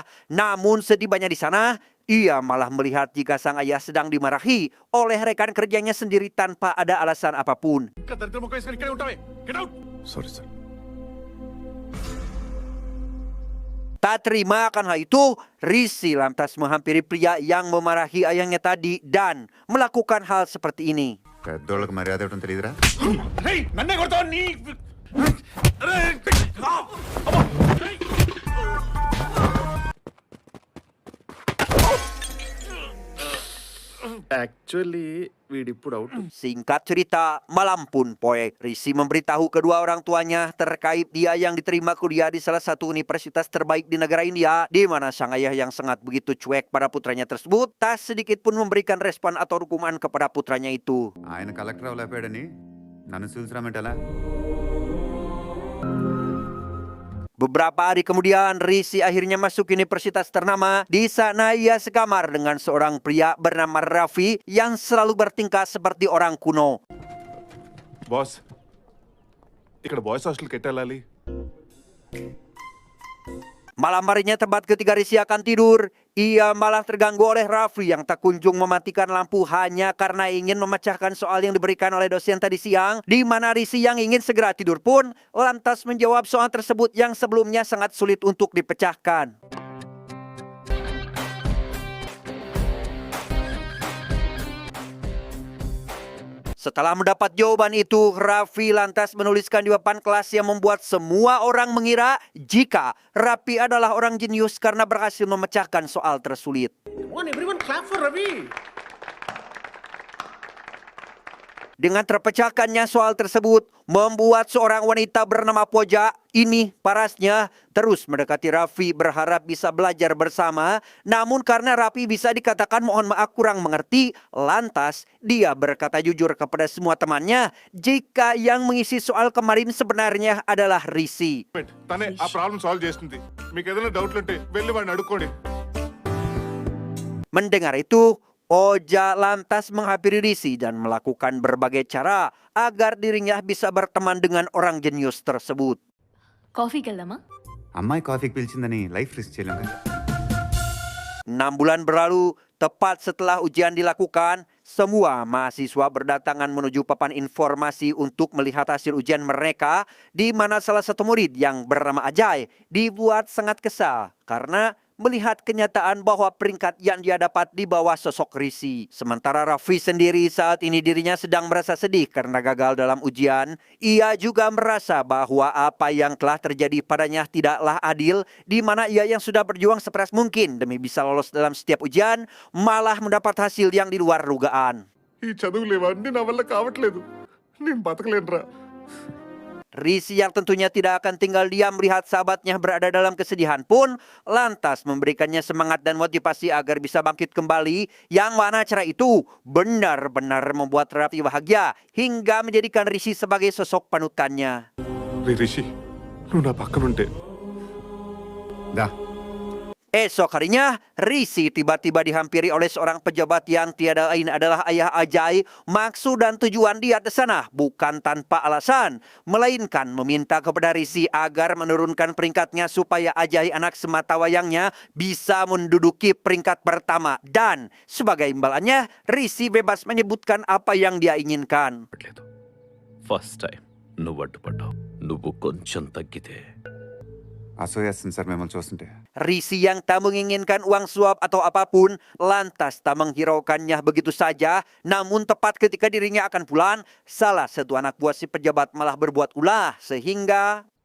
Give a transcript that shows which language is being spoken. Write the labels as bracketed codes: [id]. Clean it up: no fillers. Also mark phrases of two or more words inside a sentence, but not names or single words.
[id] Namun setibanya di sana, ia malah melihat jika sang ayah sedang dimarahi oleh rekan kerjanya sendiri tanpa ada alasan apapun. [en] Sorry, sir. [id] Tak terima akan hal itu, Risi lantas menghampiri pria yang memarahi ayahnya tadi dan melakukan hal seperti ini. [te] పెద్దోళ్ళకి మర్యాద ఇవ్వడం తెలియదురా? నన్నే కొడతావు నీ యాక్చువల్లీ వీడిప్పుడు అవుట్. [id] Singkat cerita, malam pun poe, Risi memberitahu kedua orang tuanya terkait dia yang diterima kuliah di salah satu universitas terbaik di negara India, di mana sang ayah yang sangat begitu cuek pada putranya tersebut tak sedikit pun memberikan respon atau dukungan kepada putranya itu. [te] ఆయన కలెక్టర్ అవ్వలేకపోయాడని నన్ను చూసిరామంటలా? [id] Beberapa hari kemudian, Risi akhirnya masuk universitas ternama. Di sana ia sekamar dengan seorang pria bernama Raffi yang selalu bertingkah seperti orang kuno. [te] బాస్ ఇక్కడ [en] boys hostelకి [te] ఎట్టెళ్ళాలి? [id] Malam harinya tepat ketika Risi akan tidur, ia malah terganggu oleh Raffi yang tak kunjung mematikan lampu hanya karena ingin memecahkan soal yang diberikan oleh dosen tadi siang, di mana Risi yang ingin segera tidur pun lantas menjawab soal tersebut yang sebelumnya sangat sulit untuk dipecahkan. Setelah mendapat jawaban itu, Raffi lantas menuliskan di papan kelas yang membuat semua orang mengira jika Raffi adalah orang jenius karena berhasil memecahkan soal tersulit. [en] Everyone clap for Ravi. [id] Dengan terpecahkannya soal tersebut, membuat seorang wanita bernama Poja, ini parasnya, terus mendekati Raffi berharap bisa belajar bersama. Namun karena Raffi bisa dikatakan mohon maaf kurang mengerti, lantas dia berkata jujur kepada semua temannya jika yang mengisi soal kemarin sebenarnya adalah Risi. [te] తనే ఆ [en] problem solve [te] చేస్తుంది. మీకు ఏదైనా డౌట్లు ఉంటే వెళ్ళి వాడిని అడుక్కోండి. [id] Mendengar itu, Poja lantas menghampiri Risi dan melakukan berbagai cara agar dirinya bisa berteman dengan orang jenius tersebut. [te] కాఫీకి వెళ్దామా? అమ్మాయి కాఫీకి పిలిచిందని [en] life risk [te] చేయలేం. [id] 6 bulan berlalu, tepat setelah ujian dilakukan, semua mahasiswa berdatangan menuju papan informasi untuk melihat hasil ujian mereka, di mana salah satu murid yang bernama Ajay dibuat sangat kesal karena melihat kenyataan bahwa peringkat yang dia dapat di bawah sosok Risi. Sementara Raffi sendiri saat ini dirinya sedang merasa sedih karena gagal dalam ujian. Ia juga merasa bahwa apa yang telah terjadi padanya tidaklah adil, di mana ia yang sudah berjuang sekeras mungkin demi bisa lolos dalam setiap ujian, malah mendapat hasil yang di luar dugaan. [te] ఈ చదువులు ఇవన్నీ నా వల్ల కావట్లేదు. నేను బతకలేనురా. [id] Risi yang tentunya tidak akan tinggal diam melihat sahabatnya berada dalam kesedihan pun lantas memberikannya semangat dan motivasi agar bisa bangkit kembali, yang mana cara itu benar-benar membuat Raffi bahagia hingga menjadikan Risi sebagai sosok panutannya. [te] రిషి నువ్వు నా పక్కన ఉంటే దా. [id] Esok harinya, Risi tiba-tiba dihampiri oleh seorang pejabat yang tiada lain adalah ayah Ajay. Maksud dan tujuan dia ke sana bukan tanpa alasan, melainkan meminta kepada Risi agar menurunkan peringkatnya supaya Ajay anak sematawayangnya bisa menduduki peringkat pertama. Dan sebagai imbalannya, Risi bebas menyebutkan apa yang dia inginkan. [en] first time [te] నువ్వు అడ్డుపడ్డావు. నువ్వు కొంచెం తగ్గితే అసూయేస్తుంది సార్ మిమ్మల్ని చూస్తుంటే. [id] Risi yang tak menginginkan uang suap atau apapun lantas tak menghiraukannya begitu saja. Namun tepat ketika dirinya akan pulang, salah satu anak buah si pejabat malah berbuat ulah sehingga